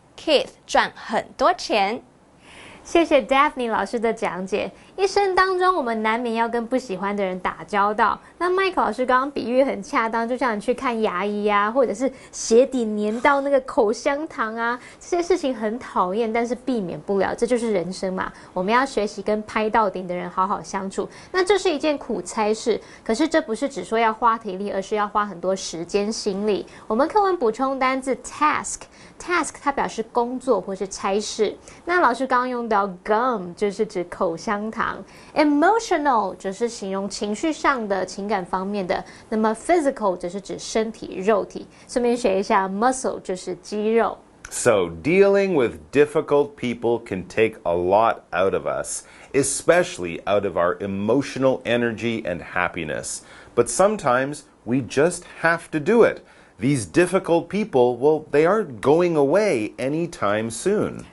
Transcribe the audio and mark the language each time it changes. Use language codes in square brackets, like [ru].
[zh] Keith 赚很多钱。谢谢 Daphne 老师的讲解。一生当中，我们难免要跟不喜欢的人打交道。那 Mike 老师刚刚比喻很恰当，就像你去看牙医啊，或者是鞋底粘到那个口香糖啊，这些事情很讨厌，但是避免不了，这就是人生嘛。我们要学习跟拍到顶的人好好相处。那这是一件苦差事，可是这不是只说要花体力，而是要花很多时间心力。我们课文补充单字 task 它表示工作或是差事。那老师刚刚用到 gum 就是指口香糖。 Emotional 则是形容情绪上的情感方面的，那么 physical 则是指身体肉体。顺便学一下 muscle 就是肌肉。 [en] So, dealing with difficult people can take a lot out of us, especially out of our emotional energy and happiness. But sometimes we just have to do it. These difficult people, well, they aren't going away anytime soon.